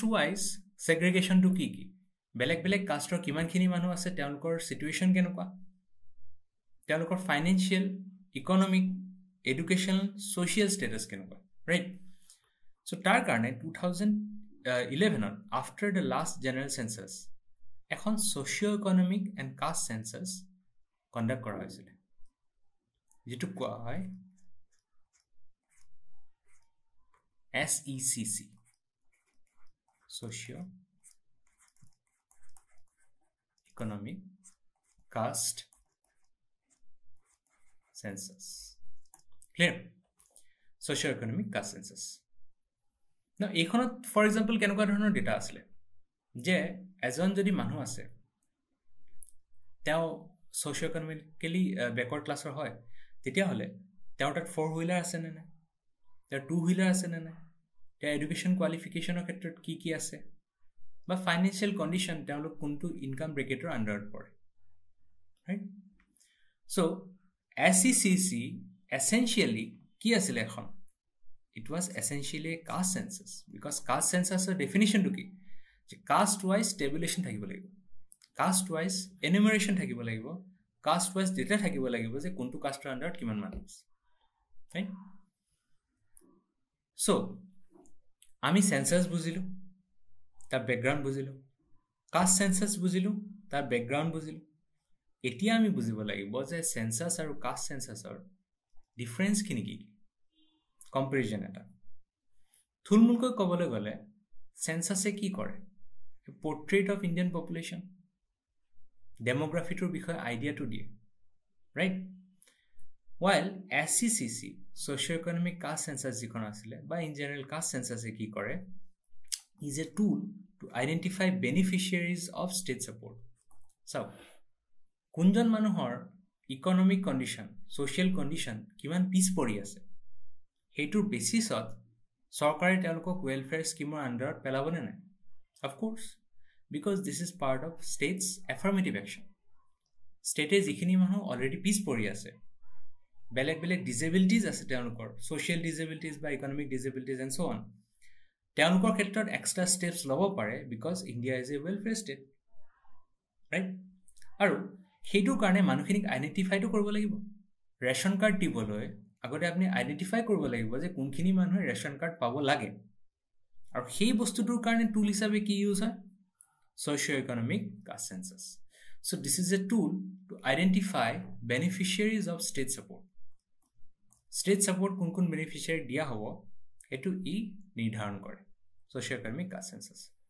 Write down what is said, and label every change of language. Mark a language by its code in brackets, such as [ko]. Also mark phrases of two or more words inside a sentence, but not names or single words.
[en] wise segregation [as] কি কি বেলেগ বেলেগ কাষ্টৰ কিমানখিনি মানুহ আছে তেওঁলোকৰ সিচুৱেশ্যন কেনেকুৱা তেওঁলোকৰ [en] financial economic educational social status [as] কেনেকুৱা [en] right so [as] তাৰ কাৰণে 2011 [en] after the last general census [as] এখন [en] socio-economic and caste census conduct [as] কৰা হৈছিল যেটো কোৱা হয় [en] SECC Socio-Economic Caste Census clear Socio-Economic Caste Census now [as] এইখনত [en] for example [as] কেনেকুৱা ধৰণৰ ডেটা আছিলে যে এজন যদি মানুহ আছে তেওঁ [en] socio-economically backward [as] ক্লাছৰ হয় তেতিয়াহ'লে তেওঁৰ তাত 4 হুইলাৰ আছে নে নাই তেওঁৰ 2 হুইলাৰ আছে নে নাই তেওঁৰ এডুকেশ্যন কোৱালিফিকেশ্যনৰ ক্ষেত্ৰত কি কি আছে বা [en] financial condition [as] তেওঁলোক কোনটো [en] income bracket under [as] পৰে [en] right so SECC essentially [as] কি আছিলে এখন [en] it was essentially a caste census because caste census definition to [as] কি যে [en] caste wise tabulation [as] থাকিব লাগিব [en] caste wise enumeration [as] থাকিব লাগিব [en] caste wise data [as] থাকিব লাগিব যে কোনটো [en] caste under [as] কিমান মানুহ আছে right so আমি সেন্সাস বুজিলো তাৰ ব্যাকগ্ৰাউণ্ড বুজিলো [en] caste census [as] বুজিলো তাৰ ব্যাকগ্ৰাউণ্ড বুজিলো এতিয়া আমি বুজিব লাগিব যে সেন্সাস আৰু [en] caste census difference [as] কিনি কি কম্পেৰিজন এটা থুলমুলকৈ ক'বলৈ গ'লে সেন্সাসে কি কৰে [en] portrait of Indian population demography [as] বিষয়ে আইডিয়াটো দিয়ে [en] right while SECC Socio-Economic Caste [as] Census যিখন আছিলে বা [en] in general caste census [as] কি কৰে [en] is a tool to identify beneficiaries of state support so [as] কোনজন মানুহৰ [en] economic condition social condition [as] কিমান পিছ পৰি আছে হেইটোৰ বেচিছত চৰকাৰে তেওঁলোকক [en] welfare scheme under [as] পেলাবনে নাই [en] of course because this is part of state's affirmative action state [as] যিখিনি মানুহ অলৰেডি পিছ পৰি আছে বেলেগ বেলেগ ডিসেবিলিটিজ আছে তেওঁলোকৰ [en] social disabilities [as] বা [en] economic disabilities and so on [as] তেওঁলোকৰ ক্ষেত্ৰত [en] extra steps [as] ল'ব পাৰে [en] because India is a welfare state right [as] আৰু সেইটোৰ কাৰণে মানুহখিনিক আইডেণ্টিফাইটো কৰিব লাগিব [en] ration card [as] দিবলৈ আগতে আপুনি আইডেণ্টিফাই কৰিব লাগিব যে কোনখিনি মানুহে [en] ration card [as] পাব লাগে আৰু সেই বস্তুটোৰ কাৰণে টুল হিচাপে কি ইউজ হয় [en] Socio-Economic Caste Census so this is a tool to identify beneficiaries of state support [as] কোন কোন বেনিফিচিয়াৰি দিয়া হ'ব এটো ই নিৰ্ধাৰণ কৰে [en] Socio-Economic Caste Census